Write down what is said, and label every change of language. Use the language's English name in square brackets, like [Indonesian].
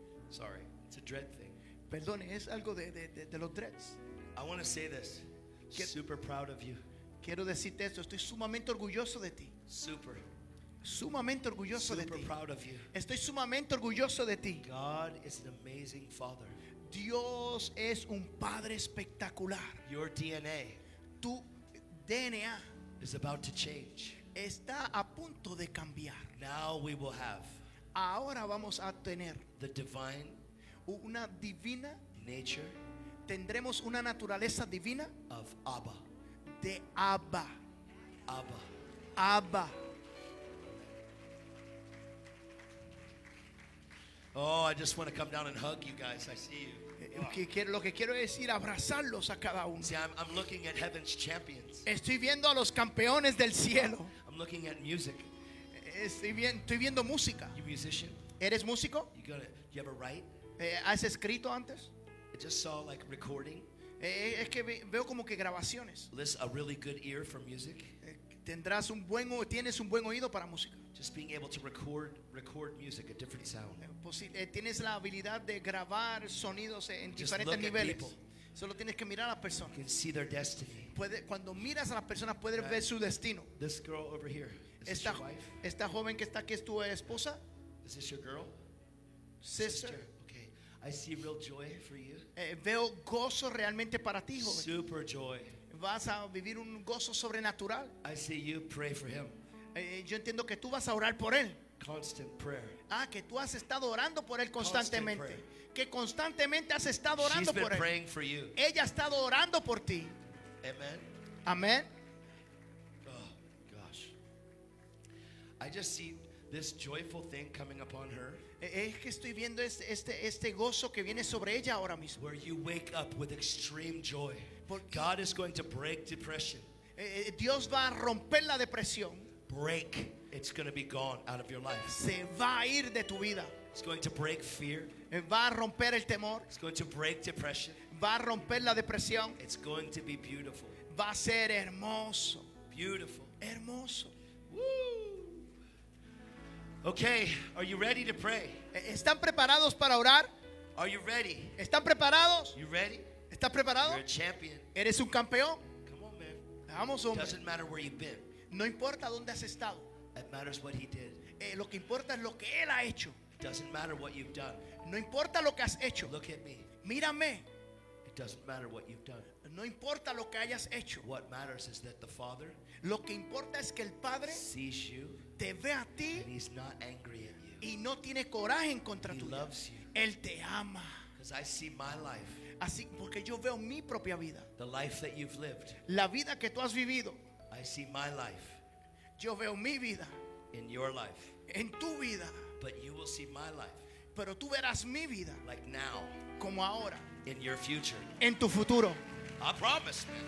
[English] Sorry, it's a dread thing. [Spanish] Perdone, es algo de los dreads. [English] I want to say this. Super proud of you. [Spanish] Quiero decirte esto, estoy sumamente orgulloso de ti. [English] Super. [Spanish] Sumamente orgulloso de [English] Super [Spanish] ti. [English] proud of you. [Spanish] Estoy sumamente orgulloso de ti. [English] God is an amazing Father. [Spanish] Dios es un Padre espectacular. [English] Your DNA [Spanish] Tu DNA [English] is about to change. [Spanish] está a punto de cambiar. [English] Now we will have [Spanish] Ahora vamos a tener [English] the divine [Spanish] una divina, [English] nature [Spanish] tendremos una naturaleza divina [English] of Abba. [Spanish] de Abba. [English] Abba. [Spanish] Abba. [English] Oh, I just want to come down and hug you guys. I see you. [Spanish] Lo que quiero es ir a abrazarlos a cada uno. [English] See, I'm looking at heaven's champions. [Spanish] Estoy viendo a los campeones del cielo. [English] I'm looking at music. [Spanish] Estoy viendo música. [English] You musician? [Spanish] ¿Eres músico? [English] You ever write? [Spanish] ¿Has escrito antes? [English] I just saw like recording. [Spanish] Es que veo como que grabaciones. [English] Listen, a really good ear for music. [Spanish] Tienes un buen oído para música. [English] Just being able to record music, a different sound. [Spanish] Tienes la habilidad de grabar sonidos en [English] Just [Spanish] diferentes [English] look at [Spanish] niveles. [English] people. [Spanish] Solo tienes que mirar a las personas. [English] You can see their destiny. [Spanish] Cuando miras a las personas puedes [English] Right. [Spanish] ver su destino. [English] This girl over here, is this [Spanish] Esta, [English] your wife? [Spanish] esta joven que está aquí es tu esposa, [English] Is this your girl? sister. Okay. I see real joy for you. [Spanish] Veo gozo realmente para ti, joven. [English] Super joy. [Spanish] Vas a vivir un gozo sobrenatural. [English] I see you pray for him. [Spanish] Yo entiendo que tú vas a orar por él. [English] Constant prayer. [Spanish] Que tú has estado orando por él constantemente. [English] Constant [Spanish] Que constantemente has estado [English] She's [Spanish] orando [English] been [Spanish] por él. [English] praying for you. [Spanish] Ella ha estado orando por ti. [English] Amen. [Spanish] Amén. [English] Oh gosh. I just see this joyful thing coming upon her. [Spanish] Es que estoy viendo este gozo que viene sobre ella ahora mismo. [English] Where you wake up with extreme joy. God is going to break depression. [Spanish] Dios va a romper la depresión. [English] Break. It's going to be gone out of your life. [Spanish] Se va a ir de tu vida. [English] It's going to break fear. [Spanish] Va a romper el temor. [English] It's going to break depression. [Spanish] Va a romper la depresión. [English] It's going to be beautiful. [Spanish] Va a ser hermoso. [English] Beautiful. [Spanish] Hermoso. Woo. [English] Okay, are you ready to pray? [Spanish] ¿Están preparados para orar? [English] Are you ready? [Spanish] ¿Están preparados? [English] You ready? [Spanish] ¿Estás preparado? [English] You're a champion. [Spanish] ¿Eres un campeón? [English] Come on, man. [Spanish] Vamos, hombre. [English] Doesn't matter where you've been. [Spanish] No importa dónde has estado. [English] It matters what he did. [Spanish] Lo que importa es lo que él ha hecho. [English] It doesn't matter what you've done. [Spanish] No importa lo que has hecho. [English] Look at me. [Spanish] Mírame. [English] It doesn't matter what you've done. [Spanish] No importa lo que hayas hecho. [English] What matters is that the Father [Spanish] Lo que importa es que el Padre [English] sees you [Spanish] te ve a ti [English] and he's not angry at you. [Spanish] y no tiene coraje en contra [English] He [Spanish] tuya. [English] loves you. [Spanish] Él te ama. [English] Because I see my life, [Spanish] Así porque yo veo mi propia vida. [English] the life that you've lived. [Spanish] La vida que tú has vivido. [English] I see my life. [Spanish] Yo veo mi vida [English] in your life, [Spanish] en tu vida, [English] but you will see my life [Spanish] pero tú verás mi vida [English] like now [Spanish] como ahora, [English] in your future. [Spanish] en tu futuro. [English] I promise, man.